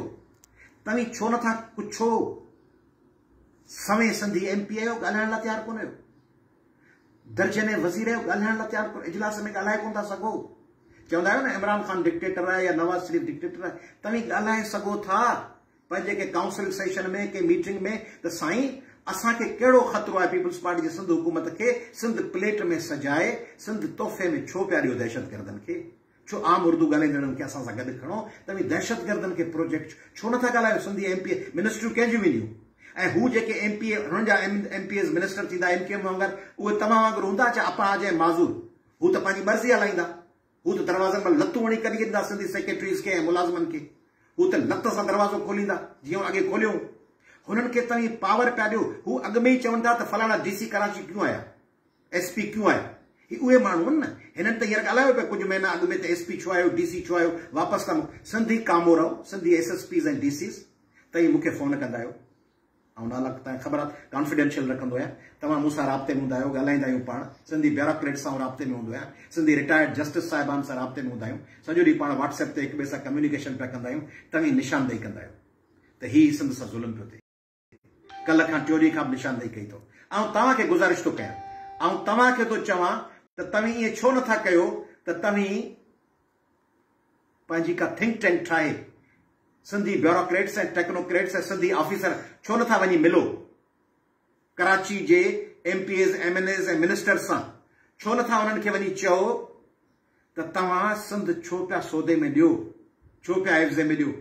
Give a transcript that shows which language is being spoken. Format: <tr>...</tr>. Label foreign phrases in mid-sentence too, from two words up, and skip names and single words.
<sd>तव्हां छो नथा पुछो? सवें सिंधी MP आहियो, ॻाल्हाइण लाइ तयारु कोन आहियो। दर्जने वज़ीर आहियो, ॻाल्हाइण लाइ तयारु कोन, इजलास में ॻाल्हाए कोन था सघो। चवंदा आहियो न इमरान खान डिक्टेटर आहे या नवाज शरीफ डिक्टेटर आहे। तव्हां ॻाल्हाए सघो था पंहिंजे के</sd> <en>council session</en> <sd>में, के मीटिंग में त साईं असांखे कहिड़ो ख़तरो आहे पीपुल्स पार्टी जी सिंध हुकूमत खे? सिंध प्लेट में सजाए, सिंध तोहफ़े में छो पिया ॾियो दहशतगर्दनि खे? छो आम उर्दू ॻाल्हाईंदड़नि खे असां सां गॾु खणो? तव्हां दहशतगर्दनि खे प्रोजेक्ट छो नथा ॻाल्हायो? सिंधी MP मिनिस्ट्रियूं कंहिंजियूं वेंदियूं? ऐं हू जेके MP हुननि जा MPs मिनिस्टर थींदा MKM वांगुरु, उहे तव्हां वांगुरु हूंदा छा अपाज ऐं माज़ूर? हू त पंहिंजी मर्ज़ी हलाईंदा। हू त दरवाज़नि में लतूं हणी कढी ॾींदा सिंधी सेक्रेटरीज़ खे ऐं मुलाज़िमनि खे। हू त लत सां दरवाज़ो खोलींदा जीअं अॻे खोलियो। हुननि खे तव्हां पावर पिया ॾियो। हू अॻु में ई चवनि था त फलाणा DC कराची</sd> <hi>क्यों आया,</hi> <sd>SP</sd> <hi>क्यों आया।</hi> <sd>ही उहे माण्हू आहिनि न। हिननि त हींअर ॻाल्हायो पिया कुझु महीना अॻु में त SP छो आयो, DC छो आयो, वापसि था सिंधी कामो रहो, सिंधी SSPs ऐं DCs। तव्हां मूंखे फ़ोन कंदा आहियो, ऐं नाला तव्हांखे ख़बर आहे कॉन्फिडेंशियल रखंदो आहियां। तव्हां मूंसां राब्ते में हूंदा आहियो, ॻाल्हाईंदा आहियूं पाण। सिंधी ब्यूरोक्रेट सां राब्ते में हूंदो आहियां, सिंधी रिटायर्ड जस्टिस साहिबान सां राब्ते में हूंदा आहियूं। सॼो ॾींहुं पाण WhatsApp ते हिक ॿिए सां कम्युनिकेशन पिया कंदा आहियूं। तव्हां निशानदेही कंदा आहियो त ही सिंध सां ज़ुल्म पियो थिए। कल्ह खां टियों ॾींहं खां बि निशानदेही कई अथव। ऐं तव्हांखे गुज़ारिश थो कयां, ऐं तव्हांखे थो चवां त तव्हां ईअं छो नथा कयो त तव्हां पंहिंजी का</sd> <en>think tank</en> <sd>ठाहे सिंधी ब्यूरोक्रेट्स ऐं टेक्नोक्रेट्स ऐं सिंधी ऑफिसर छो नथा वञी मिलो कराची जे MPs MNAs ऐं मिनिस्टर्स सां? छो नथा उन्हनि खे वञी चओ त तव्हां सिंध छो पिया सौदे में ॾियो, छो पिया हिफ़्ज़े में ॾियो?</sd>